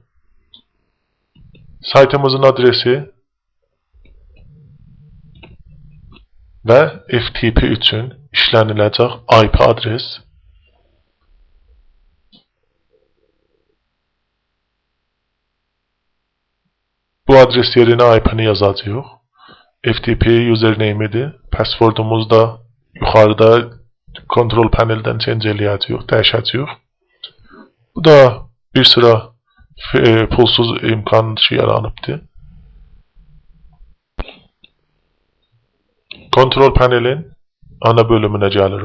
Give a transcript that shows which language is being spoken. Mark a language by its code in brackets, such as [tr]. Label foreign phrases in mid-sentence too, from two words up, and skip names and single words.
[az] Saytımızın adresi ve FTP için işləniləcək IP adres. Bu adres yerine IP'ni yazacağıq. FTP username'idir. Passwordumuz da yuxarıda kontrol paneldən change eləyəcəyik, dəyişəcəyik. Bu da bir sıra pulsuz imkan yaranıbdır. [tr] Kontrol panelin ana bölümüne gelirik.